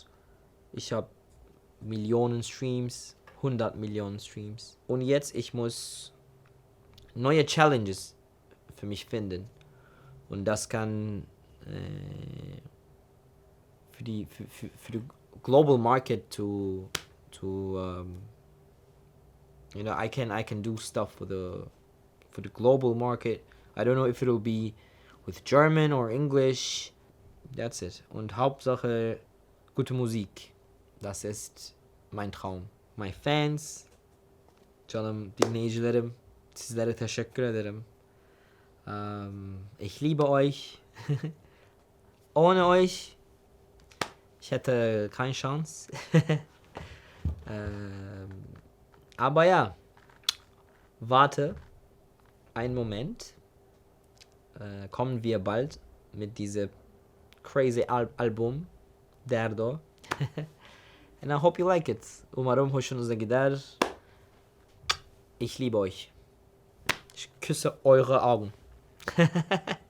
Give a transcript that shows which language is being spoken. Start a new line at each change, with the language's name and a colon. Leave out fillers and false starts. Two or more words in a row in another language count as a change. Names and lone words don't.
German: Ich habe Millionen Streams, 100 Millionen Streams. Und jetzt, ich muss neue Challenges für mich finden. Und das kann für die
English: Global Market to You know, I can do stuff for the global market. I don't know if it'll be with German or English. That's it.
German: Und Hauptsache gute Musik. Das ist mein Traum.
English: My fans,
Turkish: canım dinleyicilerim, sizlere teşekkür ederim.
German: Ich liebe euch. Ohne euch, ich hätte keine Chance. Aber ja, warte einen Moment. Kommen wir bald mit diesem crazy album Derdo.
English: And I hope you like it.
Turkish: Umarım hoşunuza gider.
German: Ich liebe euch. Ich küsse eure Augen.